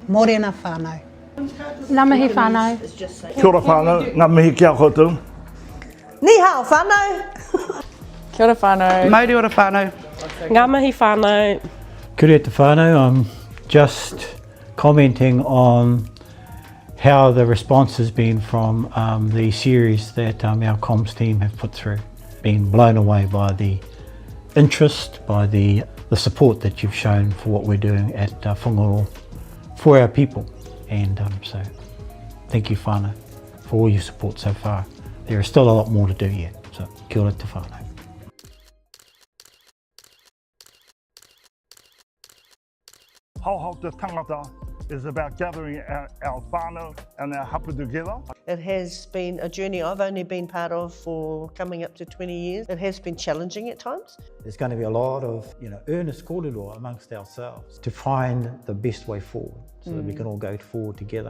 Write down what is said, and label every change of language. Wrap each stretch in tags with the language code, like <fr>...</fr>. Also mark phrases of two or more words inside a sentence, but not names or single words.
<mi>Morena whānau. Ngā mihi whānau. Kia ora whānau, ngā mihi kia koutou.</mi> <zh>你好 whānau.</zh> <mi>Kia ora whānau. Mauri ora whānau. Ngā mihi whānau. Kia ora te whānau.</mi> <en>I'm just commenting on how the response has been from the series that our comms team have put through. Been blown away by the interest, by the support that you've shown for what we're doing at Whangaroa for our people. And so thank you whānau for all your support so far. There is still a lot more to do yet, so</en> <mi>kia ora te whānau.</mi> <en>Haohao Te Tangata is about gathering our whānau and our hapū together. It has been a journey I've only been part of for coming up to 20 years. It has been challenging at times. There's going to be a lot of earnest kōrero amongst ourselves to find the best way forward so that we can all go forward together.</en>